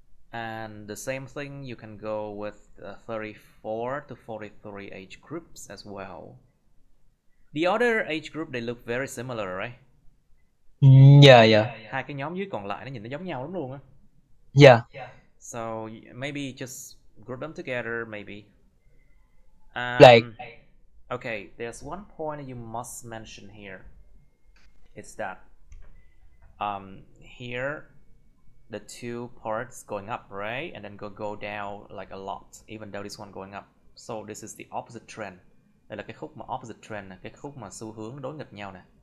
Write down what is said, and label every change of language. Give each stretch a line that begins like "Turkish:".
English: And the same thing, you can go with 34 to 43 age groups as well. The other age group, they look very similar, right? Yeah.
Vietnamese: Hai cái nhóm dưới còn lại nó nhìn nó giống nhau lắm luôn á.
English: Yeah. So maybe just group them together, maybe. Like, okay, there's one point you must mention here. It's that here the 2 parts going up, right? And then go down like a lot, even though this one going up. So this is the opposite trend.
Vietnamese: Đây là cái khúc mà opposite trend này, cái khúc mà xu hướng đối nghịch nhau nè.